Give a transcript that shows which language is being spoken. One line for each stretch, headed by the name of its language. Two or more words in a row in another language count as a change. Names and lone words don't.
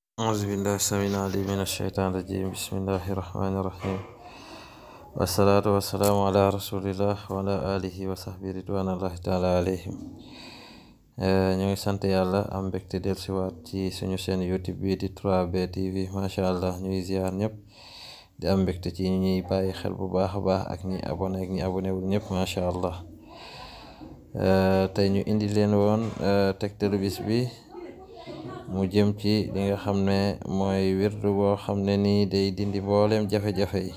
Arabic: أعوذ بالله السميع العليم من الشيطان الرجيم. بسم الله الرحمن الرحيم، والصلاة والسلام على رسول الله وعلى آله وصحبه رضوان الله تعالى عليهم.
Wolof: ñu ngi sant yàlla am mbégte dellusiwaat ci suñu chaîne YouTube bi di 3B TV.
Arabic: ما شاء الله
Wolof: ñuy ziar ñëpp di am mbégte ci ñuy bàyyi xel bu baax a baax ak ñi abonné ak ñi abonné wul ñëpp
Arabic: ما شاء الله.
Wolof: tey ñu indi leen woon tegtalu bis bi mu jëm ci li nga xam ne mooy wirdu boo xam ne nii day dindi mbooleem jafe-jafe yi.